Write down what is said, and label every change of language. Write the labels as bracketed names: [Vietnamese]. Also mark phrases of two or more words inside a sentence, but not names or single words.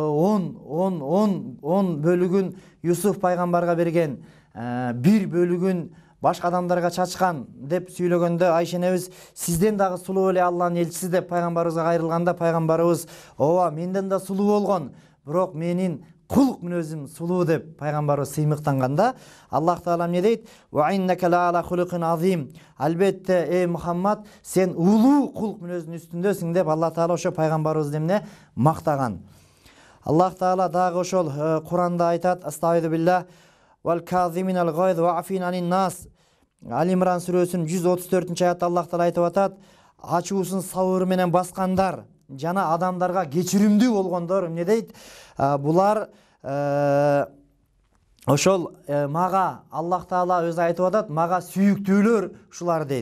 [Kyrgyz] бөлүгүн Юсуф пайгамбарга берген, бир бөлүгүн башка адамдарга чачкан деп сүйлөгөндө, Айша энебиз: "Сизден дагы сулуу эле Алланын элчиси" деп пайгамбарыбызга кайрылганда, пайгамбарыбыз: "Ооба, менден да сулуу болгон, бирок менин кулук мүнөзүм сулуу" деп пайгамбарыбыз сыймыктанганда, Аллах Таала эмне дейт? [Arabic] "وإنك لعلى خلق عظيم." [Kyrgyz] Албетте, эй Мухаммад, сен улуу кулук мүнөзүнүн үстүндөсүң деп Аллах Таала ошо пайгамбарыбызды эмне мактаган. Аллах Таала дагы ошол Куранда айтат: [Arabic] "أستغفر الله والكاظمين الغيظ والعافين عن الناس." [Kyrgyz] Алимран сүрөсүнүн 134-аятта Аллах Таала айтып атат: "Ачуусун сабыр менен баскандар жана адамдарга кечиримдүү болгондор" эмне дейт? Булар ошол мага, Аллах Таала өзү айтып атат, мага сүйүктүүлөр ушулар дейт.